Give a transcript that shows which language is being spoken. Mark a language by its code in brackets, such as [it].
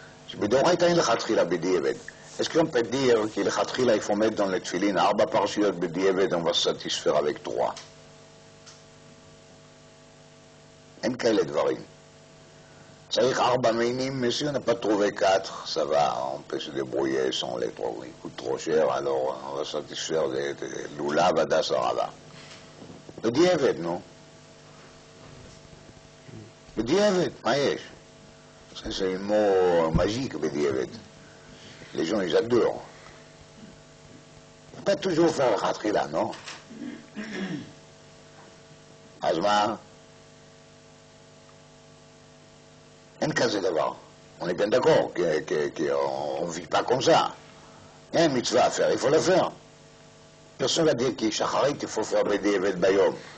[he] שבדאורייתא אין לכתחילה בדיעבד. [fr] Est-ce qu'on peut dire qu'il il faut mettre dans les tefilines 4 parashiot bediavad, on va se satisfaire avec 3? [he] אין כאלה דברים. צריך 4 מינים, [fr] mais si on n'a pas trouvé 4, ça va, on peut se débrouiller sans les 3. Ils coûtent trop cher, alors on va satisfaire de lulav hadas arava. בדיעבד, non? [he] בדיעבד, מה יש? [fr] C'est un mot magique, בדיעבד. Les gens, ils adorent. Pas toujours faire le khatchila, non? [he] Azma, אין כזה דבר. [fr] On est bien d'accord qu'on ne vit pas comme ça. Il y a une mitzvah à faire, il faut la faire. Personne va dire qu'il faut faire בדיעבד ביום.